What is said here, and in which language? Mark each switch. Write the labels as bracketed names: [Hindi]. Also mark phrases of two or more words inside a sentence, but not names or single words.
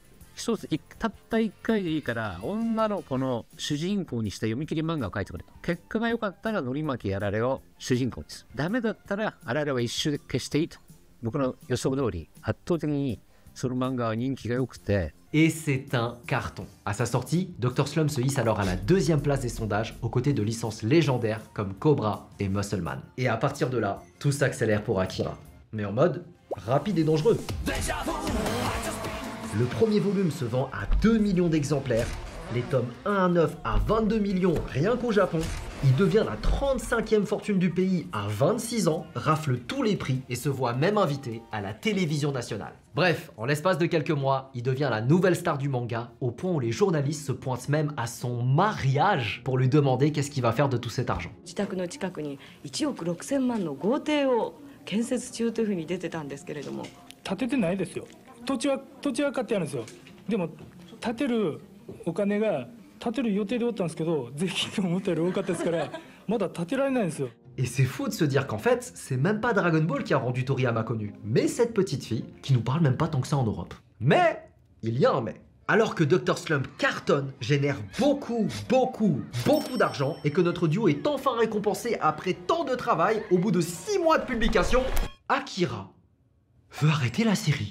[Japanese] 一つたった1回でいいから女の子の主人公にして読み切り漫画を描いてくれと。結果が良かったらのり巻きあられを主人公にする。ダメだったらあられは一周で消していいと。僕の予想通り圧倒的にその漫画は人気が良くて。 [French] Et c'est un carton. À sa sortie, Dr Slump se hisse alors à la 2e place des sondages aux côtés de licences légendaires comme Cobra et Muscle Man. Et à partir de là, tout s'accélère pour Akira. Mais en mode rapide et dangereux. Le premier volume se vend à 2 millions d'exemplaires, les tomes 1 à 9 à 22 millions rien qu'au Japon. Il devient la 35e fortune du pays à 26 ans, rafle tous les prix et se voit même invité à la télévision nationale. Bref, en l'espace de quelques mois, il devient la nouvelle star du manga, au point où les journalistes se pointent même à son mariage pour lui demander qu'est-ce qu'il va faire de tout cet argent. [Japanese] 自宅の近くに1億6000万の豪邸を建設中というふうに出てたんですけれども。建ててないですよ。土地は買ってあるんですよ。でも建てるお金が建てる予定でおったんですけど、税金が思ったより多かったですから、 まだ立てられないんですよ。 [French] Et c'est fou de se dire qu'en fait, c'est même pas Dragon Ball qui a rendu Toriyama connu, mais cette petite fille qui nous parle même pas tant que ça en Europe. Mais, il y a un mais. Alors que Dr Slump cartonne, génère beaucoup d'argent et que notre duo est enfin récompensé après tant de travail, au bout de 6 mois de publication, Akira veut arrêter la série.